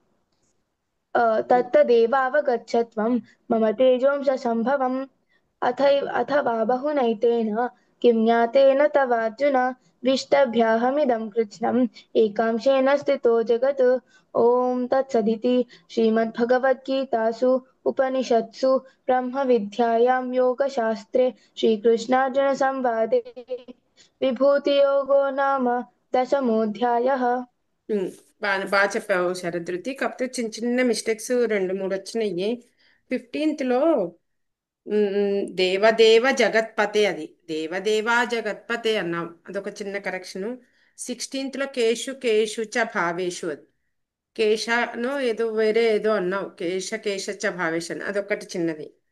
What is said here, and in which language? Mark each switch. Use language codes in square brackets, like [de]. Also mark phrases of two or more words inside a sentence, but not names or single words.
[sa] तत्तदेवावगच्छत्वं मम तेजोंश अथवा बहुनैतेन किं ज्ञातेन तवार्जुन दृष्टभ्याहमिदं कृत्स्नम् एकांशेन स्थितो जगत् ॐ तत्सदिति श्रीमद्भगवद्गीतासु उपनिषत्सु ब्रह्मविद्यायां योगशास्त्रे श्रीकृष्णार्जुनसंवादे विभूतियोगो नाम दशमोऽध्यायः। [te] ఉమ్, బాగా చెప్పావు శరదృతి. కాకపోతే చిన్న చిన్న మిస్టేక్స్ రెండు మూడు వచ్చినాయి. 15th లో [sa] దేవదేవ జగత్పతే, [te] అది [sa] దేవదేవా జగత్పతే [te] అన్నాం, అదొక చిన్న కరెక్షన్. 16th లో [sa] కేషు కేషు చ భావేషు, [te] అది కేశను ఏదో వేరే ఏదో అన్నావు, [sa] కేశ కేశ చ భావేషు [te] అని, అదొకటి చిన్నది.